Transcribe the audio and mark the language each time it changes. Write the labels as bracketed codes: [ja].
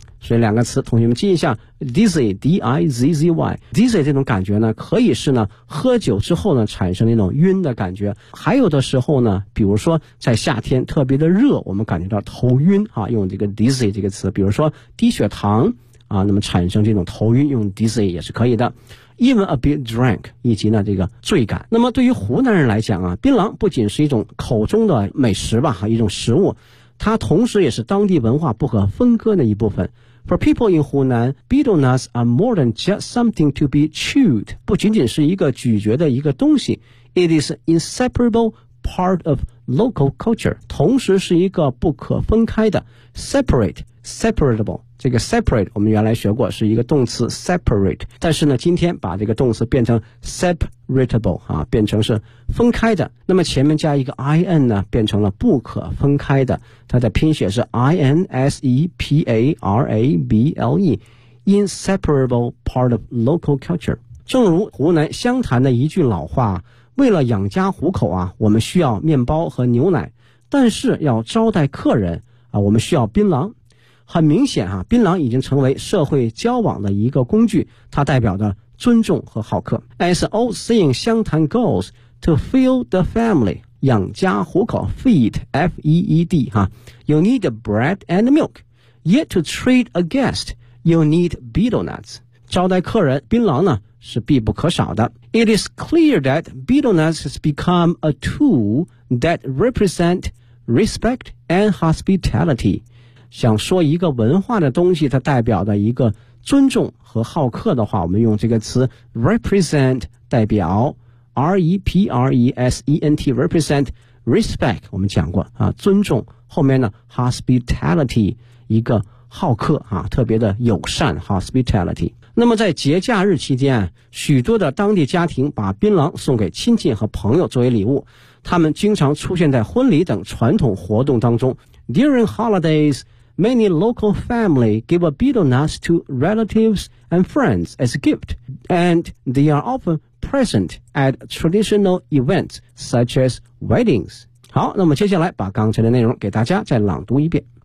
[zh] 所以两个词，同学们记一下 dizzy d i z z y dizzy 这种感觉呢，可以是呢喝酒之后呢产生那种晕的感觉，还有的时候呢，比如说在夏天特别的热，我们感觉到头晕啊，用这个 dizzy 这个词，比如说低血糖啊，那么产生这种头晕，用 dizzy 也是可以的。 [en] Even a bit drunk， [zh] 以及呢这个醉感。那么对于湖南人来讲啊，槟榔不仅是一种口中的美食吧，一种食物，它同时也是当地文化不可分割的一部分。 [en] For people in Hunan, betel nuts are more than just something to be chewed. [zh] 不仅仅是一个咀嚼的一个东西。 [en] It is an inseparable part of local culture. [zh] 同时是一个不可分开的。 [en] Separate, separable. [zh] 这个 separate 我们原来学过是一个动词 separate。但是呢今天把这个动词变成 separatable, 啊变成是分开的。那么前面加一个 in 呢变成了不可分开的。它的拼写是 inseparable, [en] inseparable part of local culture。 [zh] 正如湖南湘潭的一句老话，为了养家糊口啊，我们需要面包和牛奶，但是要招待客人啊，我们需要槟榔。很明显啊，槟榔已经成为社会交往的一个工具，它代表的尊重和好客。 [en] As an old saying 湘潭 goes, to feed the family, [zh] 养家糊口 [en] feed, F-E-E-D, you need bread and milk, yet to treat a guest, you need betel nuts. [zh] 招待客人槟榔呢是必不可少的。 [en] It is clear that betel nuts has become a tool that represent respect and hospitality. [zh] 想说一个文化的东西它代表的一个尊重和好客的话，我们用这个词 represent 代表 R-E-P-R-E-S-E-N-T represent respect 我们讲过啊，尊重，后面呢 hospitality 一个好客啊，特别的友善 hospitality。那么在节假日期间，许多的当地家庭把槟榔送给亲戚和朋友作为礼物，他们经常出现在婚礼等传统活动当中。 [en] During holidays, many local family give a betel nut to relatives and friends as a gift, and they are often present at traditional events such as weddings. [zh] 好，那么接下来把刚才的内容给大家再朗读一遍。